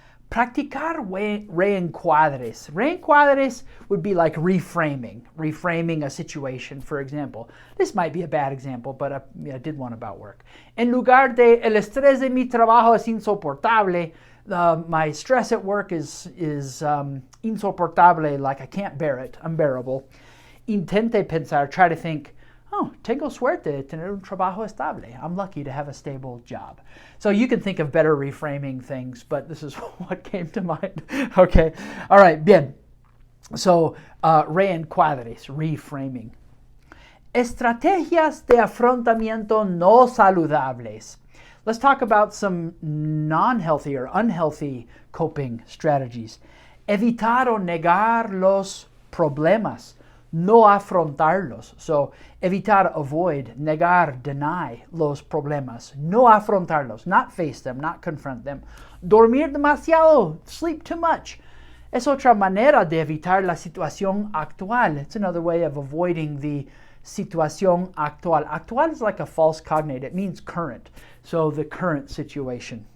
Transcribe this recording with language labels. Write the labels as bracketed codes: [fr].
[es] Practicar reencuadres. [en] Reencuadres would be like reframing a situation, for example. This might be a bad example, but I did one about work. [es] En lugar de, el estrés de mi trabajo es insoportable, [en] my stress at work is insoportable, like I can't bear it, unbearable. [es] Intente pensar, [en] try to think, [es] oh, tengo suerte de tener un trabajo estable. [en] I'm lucky to have a stable job. So you can think of better reframing things, but this is what came to mind. Okay, all right, bien. So, reencuadres, reframing. [es] Estrategias de afrontamiento no saludables. [en] Let's talk about some non-healthy or unhealthy coping strategies. [es] Evitar o negar los problemas. No afrontarlos. So, evitar, avoid, negar, deny los problemas. No afrontarlos. [en] Not face them, not confront them. [es] Dormir demasiado. [en] Sleep too much. [es] Es otra manera de evitar la situación actual. [en] It's another way of avoiding the [es] situación actual. [en] Actual is like a false cognate. It means current. So, the current situation.